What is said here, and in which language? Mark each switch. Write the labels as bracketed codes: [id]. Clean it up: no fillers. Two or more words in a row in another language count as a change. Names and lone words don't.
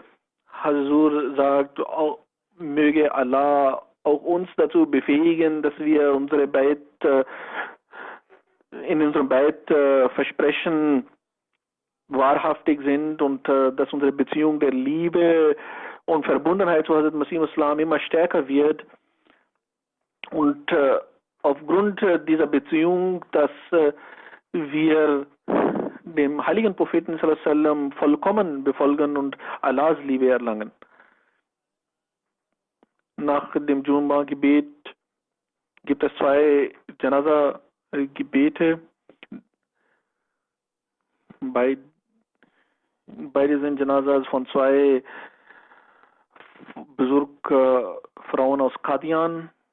[de] Hazur sagt, möge Allah auch uns dazu befähigen, dass wir in unserem Beit Versprechen wahrhaftig sind, und dass unsere Beziehung der Liebe und Verbundenheit zu Hazrat Masih Islam immer stärker wird. Und aufgrund dieser Beziehung, dass wir dem heiligen Propheten [ar] sallallahu alaihi wasallam [de] vollkommen befolgen und Allahs Liebe erlangen. Nach dem Jumu'ah-Gebet gibt es 2 Janaza-Gebete. Beide sind Janazas von 2 Frauen aus Qadian.